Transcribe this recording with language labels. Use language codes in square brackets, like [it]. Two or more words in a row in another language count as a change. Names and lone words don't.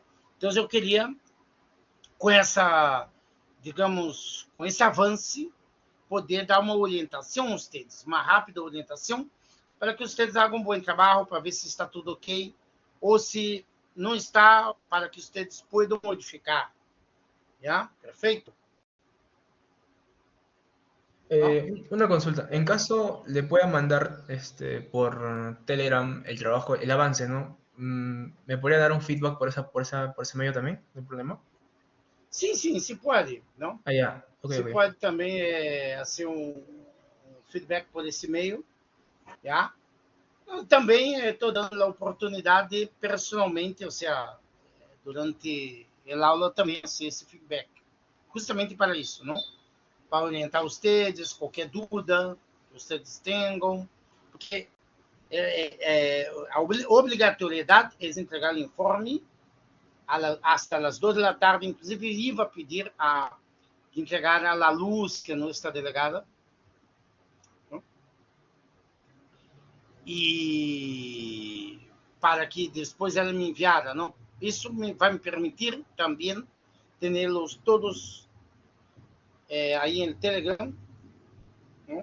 [pt] Então, eu queria, com essa, digamos, com esse avanço, poder dar uma orientação a vocês, uma rápida orientação, para que vocês hagam um bom trabalho, para ver se está tudo ok, ou se não está, para que vocês possam modificar. [es] ¿Ya? Perfecto. ¿No? Una consulta, en caso le pueda mandar por Telegram el trabajo, el avance, ¿no? ¿Me podría dar un feedback por ese medio también? ¿No hay problema? [pt] Sim, sim, se pode, não? [es] Ah, ya, ok, [pt] Se ok. pode também assim, feedback por esse meio, já? Eu também estou dando a oportunidade personalmente, ou seja, durante a aula também assim, esse feedback, justamente para isso, não? Para orientar vocês, qualquer dúvida que vocês tenham, porque a obrigatoriedade é entregar o informe [es] hasta las 2 de la tarde, inclusive iba a pedir a entregar a la luz, [pt] que é nossa delegada, não? E para que depois ela me enviara, não? Isso vai me permitir também tê-los todos aí em Telegram, não?